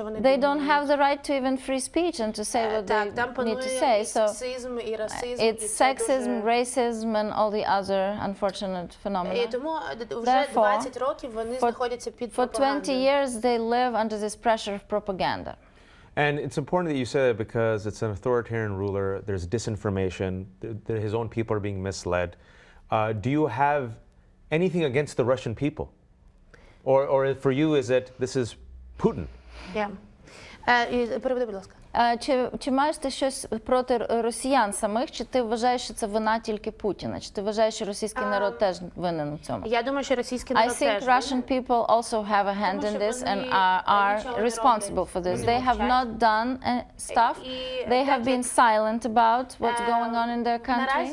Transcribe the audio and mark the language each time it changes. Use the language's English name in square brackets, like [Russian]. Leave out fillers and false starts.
[English] They don't have the right to even free speech and to say what they need to say. So it's sexism, racism, and all the other unfortunate phenomena. [Ukrainian] І тому вже 20 років вони знаходяться під [English] For 20 [Ukrainian] пропагандою. [English] years they live under this pressure of propaganda. And it's important that you say that because it's an authoritarian ruler. There's disinformation. His own people are being misled. Do you have anything against the Russian people? Or for you, is it this is Putin? [Ukrainian] Yeah. Переведи, будь ласка. Чи маєш ти щось проти росіян самих, чи ти вважаєш, що це вина тільки Путіна? Чи ти вважаєш, що російський народ теж винен у цьому? Я думаю, що російський народ теж. [English] I think Russian people also have a hand in this and are responsible for this. They have not done stuff. They have been silent about what's going on in their country.